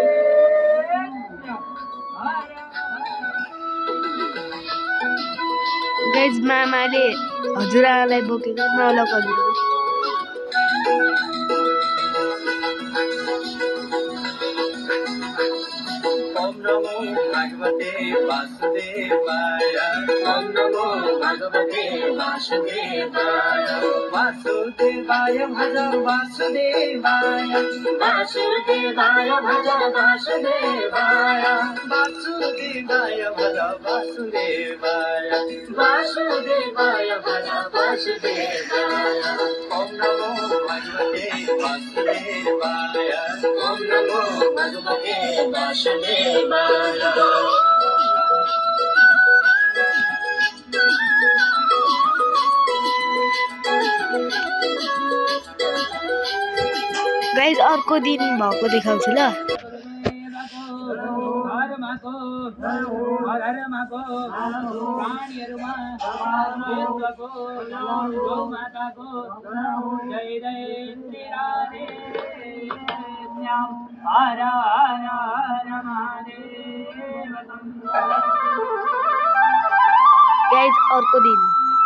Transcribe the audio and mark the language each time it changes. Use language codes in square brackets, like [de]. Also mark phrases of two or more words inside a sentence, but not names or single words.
[ne] गाइस मामाले हजुरआलाई बोकेको नौलो कलिलो [sa] ओम नमो भगवते वासुदेवाय ओम नमो भगवते वासुदेवाय वासुदेवाय भज वासुदेवाय वासुदेवाय भज वासुदेवाय वासुदेवाय भज वासुदेवाय वासुदेवाय भज वासुदेवाय ओम नमो भगवते वासुदेवाय ओम नमो भगवते वासुदेवाय [ne] गाइस अर्को दिन भएको देखाउँछु ल प्राणीहरूमा विश्वको गौ माताको जय जय श्री राधे श्याम हर हर हर महादेव गाइस अर्को दिन